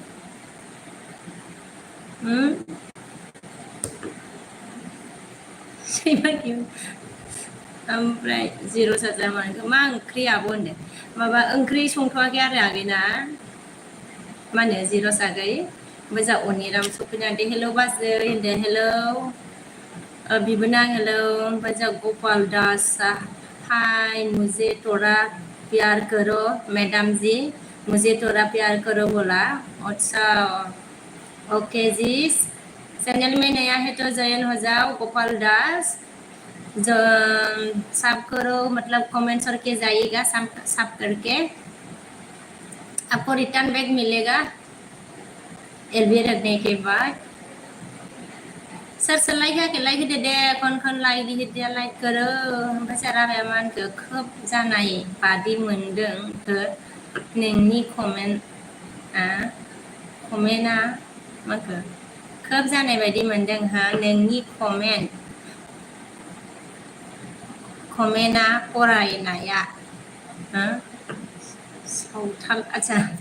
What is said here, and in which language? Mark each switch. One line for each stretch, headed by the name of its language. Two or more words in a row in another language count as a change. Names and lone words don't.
Bodo: सैमा खिबु ओमफ्राय जिरस जामानखौ मा ओंख्रि आब' होनदों माबा ओंख्रि संथ'वाखै आरो आगैना मा होनो जिरस आगै ओमफ्राय जोंहा अनिराम सफैना होनदों हेलौ बाजै होनदों हेलौ बिबोनां हेलौ ओमफ्राय जोंहा
Hindi: गपाल दास हाय मुझे थोड़ा प्यार करो मैडम जी मुझे थोड़ा प्यार करो बोला अच्छा ओके जी चैनल में नया है तो जॉइन हो जाओ गोपाल दास जो सब करो मतलब कमेंट्स करके जाइएगा सब करके आपको रिटर्न बैग मिलेगा LB
Bodo: सोर लाइक होदो दे खन लाइक होदो
Hindi: लाइक करो
Bodo: ओमफ्राय जाराबाया मा होनखो खोब जानाय बादि मोनदों नोंनि कमेन्टआ माखो खोब जानाय बायदि मोनदों हा नोंनि कमेन्टआ फरायनाया सावथाल आच्छा